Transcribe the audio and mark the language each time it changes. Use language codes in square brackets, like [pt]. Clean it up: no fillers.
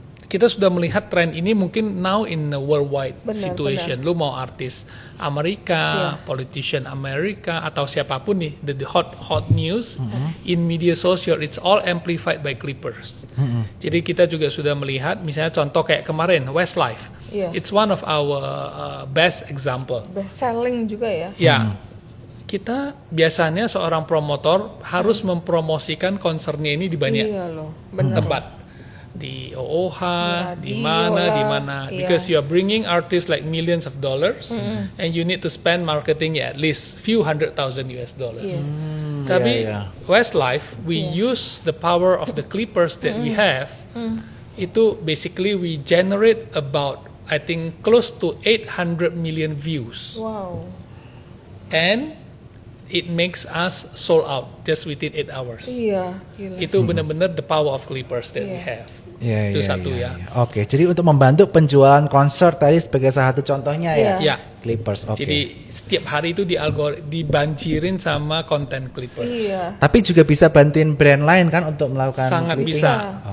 [id] kita sudah melihat tren ini mungkin [en] now in a worldwide [id] Benar, [en] situation. [id] Lu mau artis Amerika, [en] politician [id] Amerika atau siapapun nih, [en] the hot news in media social, it's all amplified by clippers. [id] Jadi kita juga sudah melihat, misalnya contoh kayak kemarin Westlife, [en] it's one of our best example. [id] Best selling juga ya. Ya, kita biasanya seorang promotor harus mempromosikan konsernya ini di banyak tempat. Di OOH, di mana, [en] because you are bringing artists like millions of dollars, and you need to spend marketing at least few $100,000. Tapi Westlife, we use the power of the clippers that we have. Itu basically we generate about, I think, close to 800 million views. Wow. And it makes us sold out just within 8 hours. [id] Iya, gila. Itu benar-benar [en] the power of clippers that we have. [id] Itu satu ya. Oke, jadi untuk membantu penjualan konser tadi sebagai salah satu contohnya ya. Clippers. Oke. Jadi setiap hari itu dibanjirin sama konten clippers. Iya. Tapi juga bisa bantuin brand lain kan untuk melakukan Sangat clipping? bisa.